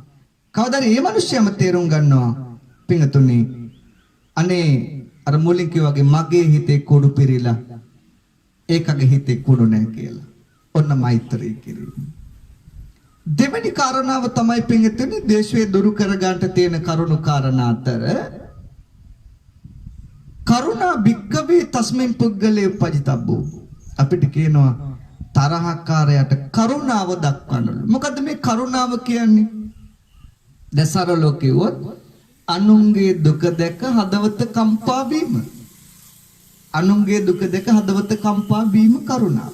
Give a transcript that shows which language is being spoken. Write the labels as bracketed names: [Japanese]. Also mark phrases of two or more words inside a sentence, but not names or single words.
[Sinhala] පිංගතුනි අනේ අර මුලින් කිව්වාගේ මගේ හිතේ කුඩු පිරීලා ඒකගේ හිතේ කුඩු නැහැ කියලා. ඔන්න මෛත්‍රී කිරීම. දෙවෙනි කාරණාව තමයි පිංගතුනි දේශයේ දුරු කර ගන්නට තියෙන කරුණු කාරණා අතර [Pali] කරුණා භික්කවේ තස්මින් පුද්ගලේ උපජිතබ්බෝ. [Sinhala] අපිට කියනවා තරහකාරයට කරුණාව දක්වන්නලු. මොකද්ද මේ කරුණාව කියන්නේ? දසරලෝ කිව්වොත් අනුන්ගේ දුක දැක හදවත කම්පා වීම. අනුන්ගේ දුක දැක හදවත කම්පා වීම කරුණාව.